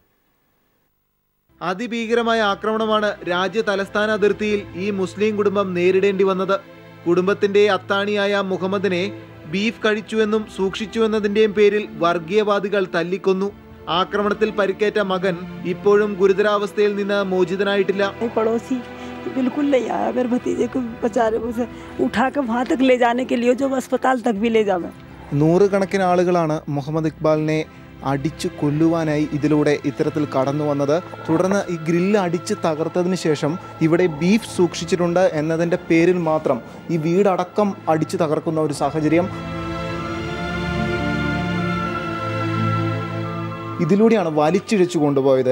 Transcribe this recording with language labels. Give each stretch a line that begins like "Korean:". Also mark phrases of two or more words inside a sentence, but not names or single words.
Malayalam: അതിഭീകരമായ ആക്രമണമാണ് രാജ്യ തലസ്ഥാന അതിർത്തിയിൽ ഈ മുസ്ലിം കുടുംബം നേരിടേണ്ടി വന്നത്. കുടുംബത്തിന്റെ അത്താണിയായ മുഹമ്മദിനെ ബീഫ് കഴിച്ചുവെന്നും സൂക്ഷിച്ചുവെന്നതിന്റെയും പേരിൽ വർഗീയവാദികൾ തല്ലിക്കൊന്നു. ആക്രമണത്തിൽ പരിക്കേറ്റ മകൻ ഇപ്പോഴും ഗുരുതരാവസ്ഥയിൽ നിന്ന് മോചിതനായിട്ടില്ല.
Hindi: बिल्कुल नहीं आया. मेरे भतीजे को बेचारे उसे उठा के वहाँ तक ले जाने के लिए जो अस्पताल तक भी ले जावे.
Malayalam: നൂറുകണക്കിന് ആളുകളാണ് മുഹമ്മദ് ഇക്ബാലിനെ അടിച്ചു കൊല്ലുവാനായി ഇതിലൂടെ ഇത്തരത്തിൽ കടന്നു വന്നത്. തുടർന്ന് ഈ ഗ്രില്ല് അടിച്ച് തകർത്തതിന് ശേഷം ഇവിടെ ബീഫ് സൂക്ഷിച്ചിട്ടുണ്ട് എന്നതിൻ്റെ പേരിൽ മാത്രം ഈ വീടടക്കം അടിച്ചു തകർക്കുന്ന ഒരു സാഹചര്യം. ഇതിലൂടെയാണ് വലിച്ചിഴച്ചു കൊണ്ടുപോയത്.